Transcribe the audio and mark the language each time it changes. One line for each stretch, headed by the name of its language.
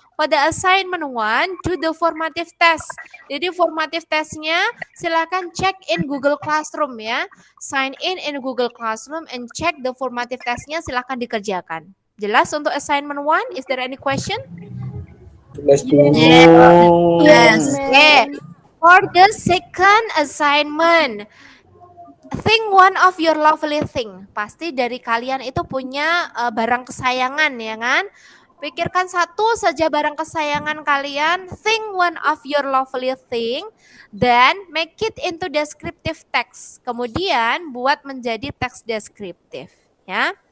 Indonesian: Pada assignment 1,
English: do the formative test.
Indonesian: Jadi formative testnya silakan check in Google Classroom ya.
English: Sign in Google Classroom and check the formative testnya,
Indonesian: silakan dikerjakan. Jelas untuk assignment 1?
English: Is there any question? Yes, Bu. Yes. Okay. For the second assignment, think one of your lovely thing.
Indonesian: Pasti dari kalian itu punya barang kesayangan ya kan? Pikirkan satu saja barang kesayangan kalian,
English: think one of your lovely thing, then make it into descriptive text.
Indonesian: Kemudian buat menjadi teks deskriptif ya.